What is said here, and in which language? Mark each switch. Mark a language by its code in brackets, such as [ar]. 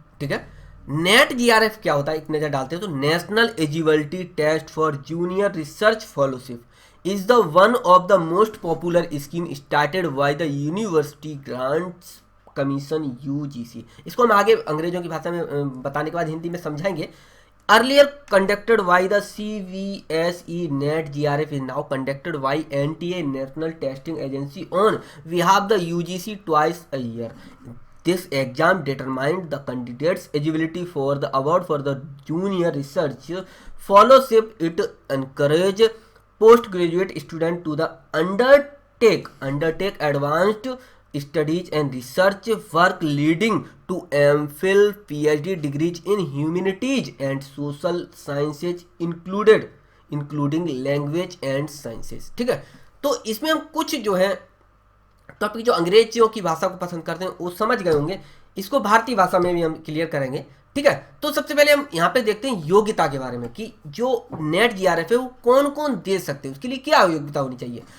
[hi] ठीक है, net GRF क्या होता है, एक नजर डालते हैं। [en] तो national eligibility test for junior research fellowship is the one of the most popular scheme started by the university grants commission UGC. [hi] इसको हम आगे अंग्रेजों की भाषा में बताने के बाद हिंदी में समझाएंगे। [en] Earlier conducted by the CVSE NET GRF is now conducted by NTA National Testing Agency on behalf of the UGC twice a year. This exam determined the candidate's eligibility for the award for the junior research fellowship. It encourage postgraduate student to the undertake advanced studies and research work leading to MPhil PhD degrees in humanities and social sciences including language and sciences। [hi] ठीक है, तो इसमें हम कुछ जो है topic जो अंग्रेजियों की भाषा को पसंद करते हैं वो समझ गए होंगे। इसको भारतीय भाषा में भी हम क्लियर करेंगे, ठीक है। तो सबसे पहले हम यहाँ पे देखते हैं योग्यता के बारे में कि जो नेट जीआरएफ है वो कौन कौन दे सकते हैं, उसके लिए क्या योग्यता होनी चाहिए।